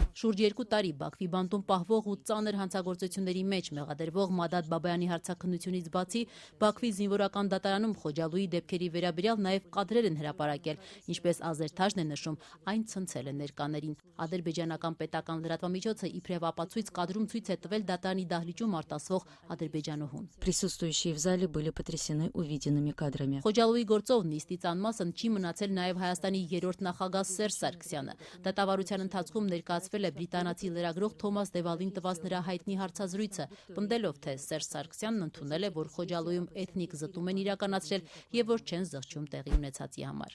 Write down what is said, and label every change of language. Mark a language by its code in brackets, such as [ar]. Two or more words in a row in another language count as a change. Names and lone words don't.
[hy] Շուրջ 2 տարի Բաքվի բանտում պահվող ու ծանր հանցագործությունների մեջ մեղադրվող Մադատ Բաբայանի հարցաքննությունից բացի Բաքվի զինվորական դատարանում Խոջալույի դեպքերի վերաբերյալ նաև կադրեր են հրապարակել, ինչպես Ազերթաժն է нշում, այն ցնցել է ներկաներին։ Ադրբեջանական պետական լրատվամիջոցը իբրև ապացույց կադրում ցույց է տվել դատարանի դահլիճում արտասվող ադրբեջանուհուն։ [ru] Присутствующие в зале были потрясены увиденными кадрами. [hy] Խոջալույի գործով նիստից անմասն չի մնացել նաև Հայաստանի երրորդ նախագահ նախագահ Սերժ Սարգսյանը։ Դատավարության ընթացքում ներկայացվել է բրիտանացի լրագրող Թոմաս Դևալին տված նրա հայտնի հարցազրույցը, պնդելով, թե Սերժ Սարգսյանն ընդունել է, որ Խոջալույում էթնիկ զտում են իրականացրել եւ որ չեն զղջում տեղի ունեցածի համար։